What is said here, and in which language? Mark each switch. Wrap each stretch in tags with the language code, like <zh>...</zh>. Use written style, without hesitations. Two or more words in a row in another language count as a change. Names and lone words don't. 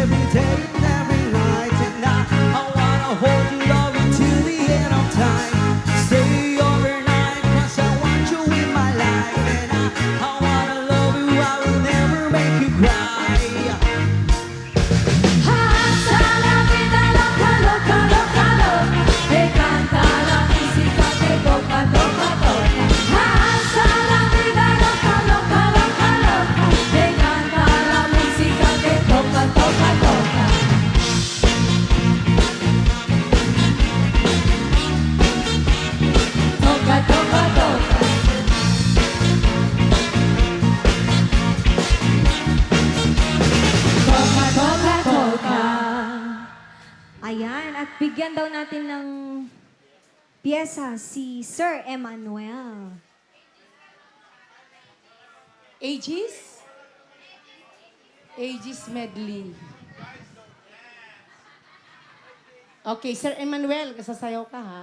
<en>day and every night. And I wanna hold you, love you till the end of time. Stay overnight, 'cause I want you in my life. And I wanna love you, I will never make you cry.</en> <es>Hasta la vida loca, loca, loca, loca. Me canta la música que toca, toca, toca. Hasta la vida loca, loca, loca, loca. Me canta la música que toca, toca, toca. Toca, toca, toca. Toca, toca, toca.</es> <tl>Ayan, at bigyan daw natin ng pyesa si Sir Emmanuel. Aegis? Aegis medley. Okay, Sir Emmanuel, sasayaw ka ha.</tl>